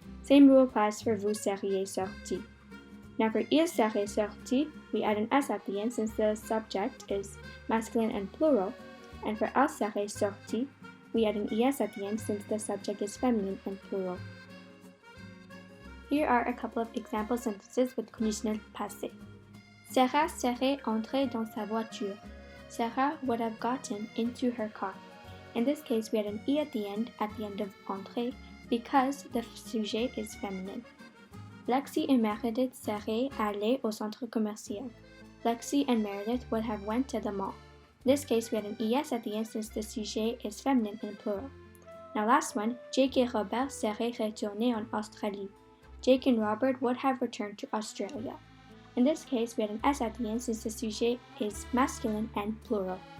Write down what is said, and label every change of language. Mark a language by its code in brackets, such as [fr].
[en] Same rule applies for vous seriez sortis. Now for il serait sorti, we add an s at the end since the subject is masculine and plural. And for elle serait sortie, we add an es at the end since the subject is feminine and plural. Here are a couple of example sentences with conditionnel passé. [fr] Sarah serait entrée dans sa voiture. [en] Sarah would have gotten into her car. In this case, we had an e at the end of entrée because the sujet is feminine. [fr] Lexi and Meredith seraient allés au centre commercial. [en] Lexi and Meredith would have went to the mall. In this case, we had an es at the end since the sujet is feminine and plural. Now last one, [fr] Jake et Robert seraient retournés en Australie. [en] Jake and Robert would have returned to Australia. In this case, we had an s at the end since the sujet is masculine and plural.